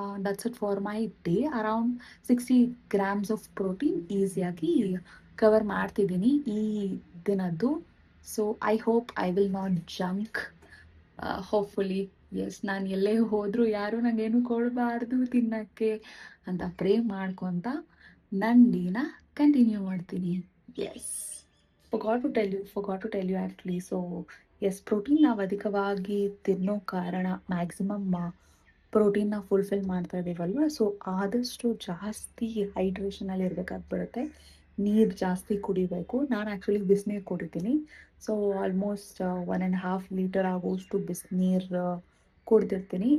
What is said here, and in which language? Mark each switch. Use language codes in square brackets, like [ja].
[en] That's it for my day. [kn] Around 60 grams of protein ಈಸಿಯಾಗಿ cover ಮಾಡ್ತಿದ್ದೀನಿ ಈ ದಿನದ್ದು. [en] So I hope I will not junk. Hopefully yes. [kn] ನಾನು ಎಲ್ಲೇ ಹೋದರೂ ಯಾರೂ ನನಗೇನು ಕೊಡಬಾರ್ದು ತಿನ್ನೋಕ್ಕೆ ಅಂತ ಪ್ರೇ ಮಾಡ್ಕೊತ ನನ್ನ ಡೇನ ಕಂಟಿನ್ಯೂ ಮಾಡ್ತೀನಿ. [en] Yes, forgot to tell you actually. [kn] So S, protein ನಾವು ಅಧಿಕವಾಗಿ ತಿನ್ನೋ ಕಾರಣ ಮ್ಯಾಕ್ಸಿಮಮ್ ಪ್ರೋಟೀನ್ನ ಫುಲ್ಫಿಲ್ ಮಾಡ್ತಾ ಇದ್ದೀವಲ್ವ. ಸೊ ಆದಷ್ಟು ಜಾಸ್ತಿ ಹೈಡ್ರೇಷನಲ್ಲಿ ಇರಬೇಕಾಗಿ ಬರುತ್ತೆ. ನೀರು ಜಾಸ್ತಿ ಕುಡಿಬೇಕು. ನಾನು ಆ್ಯಕ್ಚುಲಿ ಬಿಸಿನೀರು ಕುಡಿತೀನಿ. ಸೊ ಆಲ್ಮೋಸ್ಟ್ 1.5 ಲೀಟರ್ ಆಗೋಷ್ಟು ಬಿಸಿನೀರು ಕುಡ್ದಿರ್ತೀನಿ.